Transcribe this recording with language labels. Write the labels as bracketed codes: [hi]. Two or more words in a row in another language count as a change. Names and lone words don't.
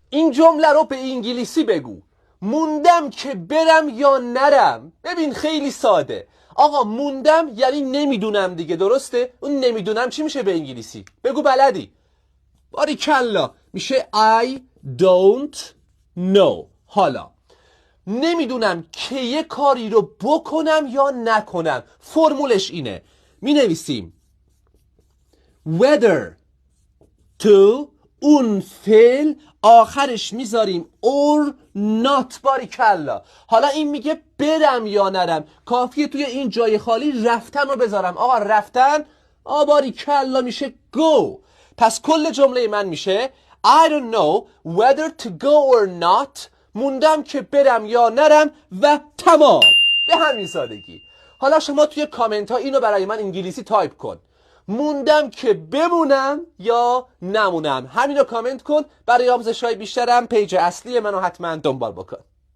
[fa] این جمله رو به انگلیسی بگو. موندم که برم یا نرم. ببین خیلی ساده. آقا موندم یعنی نمیدونم دیگه، درسته؟ اون نمیدونم چی میشه به انگلیسی؟ بگو بلدی. باریکلا، میشه [en] I don't know. [fa] حالا نمیدونم که یه کاری رو بکنم یا نکنم. فرمولش اینه، می نویسیم [en] whether to، [fa] اون فعل آخرش میذاریم [en] or not. [fa] باریکلا. حالا این میگه برم یا نرم، کافیه توی این جای خالی رفتن رو بذارم. آقا رفتن، باریکلا، میشه go. پس کل جمله من میشه [en] I don't know whether to go or not. [fa] موندم که برم یا نرم و تمام. به همین سادگی. حالا شما توی کامنت ها اینو برای من انگلیسی تایپ کن. موندم که بمونم یا نمونم. همین رو کامنت کن. برای آموزش های بیشترم پیج اصلی منو حتما دنبال بکن.